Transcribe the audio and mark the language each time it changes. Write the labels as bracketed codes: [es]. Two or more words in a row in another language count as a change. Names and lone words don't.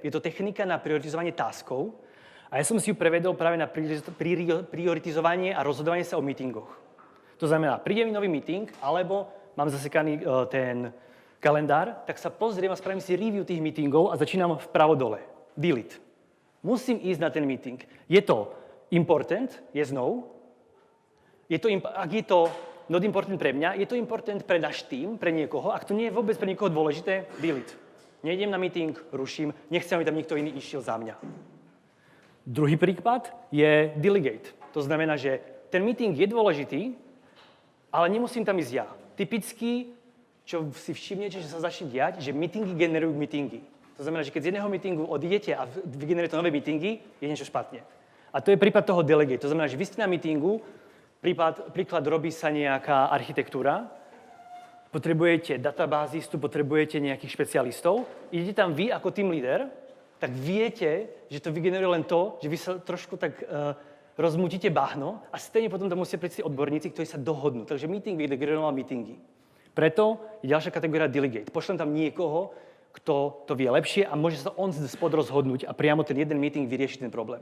[sk] Je to technika na prioritizovanie taskov. A ja som si ju prevedol práve na prioritizovanie a rozhodovanie sa o meetingoch. To znamená, príde mi nový meeting, alebo mám zasekaný ten kalendár, tak sa pozriem a spravím si review tých meetingov a začínam vpravo dole. Delete. Musím ísť na ten meeting. Je to [en] important? Yes, no. [sk] Ak je to [en] not important [sk] pre mňa, je to important pre náš tým, pre niekoho. Ak to nie je vôbec pre niekoho dôležité, delete. Nejdem na meeting, ruším, nechcem, aby tam niekto iný išiel za mňa. Druhý prípad je delegate. To znamená, že ten meeting je dôležitý, ale nemusím tam ísť ja. Typicky čo si všimnete, že sa začne diať, že meetingy generujú meetingy. To znamená, že keď z jedného meetingu odidete a vygenerujete nové meetingy, je niečo špatne. A to je prípad toho delegate. To znamená, že vy ste na meetingu, príklad robí sa nejaká architektúra, potrebujete databázistu, potrebujete nejakých špecialistov, idete tam vy ako [en] team leader, [sk] tak viete, že to vygeneruje len to, že vy sa trošku tak rozmutíte bahno a stejne potom tam musia prísť odborníci, ktorí sa dohodnú. Takže meeting vygeneroval meetingy. Preto je ďalšia kategória delegate. Pošlem tam niekoho, kto to vie lepšie a môže sa on spod rozhodnúť a priamo ten jeden meeting vyrieši ten problém.